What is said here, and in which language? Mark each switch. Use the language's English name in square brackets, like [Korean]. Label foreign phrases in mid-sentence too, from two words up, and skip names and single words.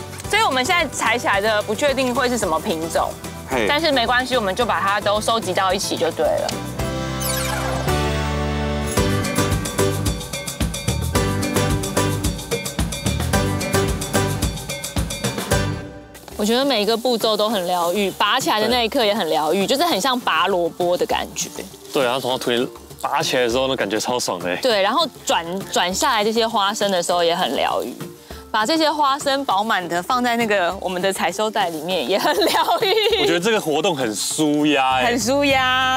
[Chinese] 所以我們現在採起來的不確定會是什麼品種，但是沒關係，我們就把它都收集到一起就對了。我覺得每一個步驟都很療癒，拔起來的那一刻也很療癒，就是很像拔蘿蔔的感覺。對，然後從腿拔起來的時候，那感覺超爽的。對，然後轉下來這些花生的時候也很療癒，把這些花生飽滿的放在那個我們的採收袋裡面也很療癒。我覺得這個活動很舒壓，很舒壓。